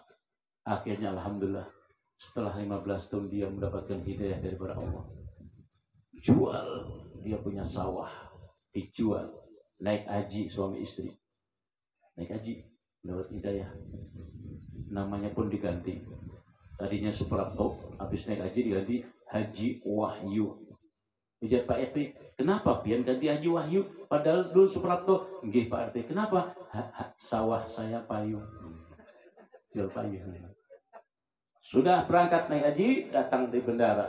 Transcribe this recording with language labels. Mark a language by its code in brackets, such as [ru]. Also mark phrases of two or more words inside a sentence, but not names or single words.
[id] Akhirnya Alhamdulillah. Setelah 15 tahun dia mendapatkan hidayah daripada Allah. Jual. Dia punya sawah. Dijual. Naik haji suami istri. Naik haji. Dapat hidayah. Namanya pun diganti. Tadinya Suprapto. Habis naik haji diganti Haji Wahyu. Ujar Pak RT, kenapa pian ganti Haji Wahyu? Padahal dulu Suprapto. Nggih Pak RT, kenapa? Sawah saya payung. Jual payung. Sudah berangkat naik haji, datang di bendara.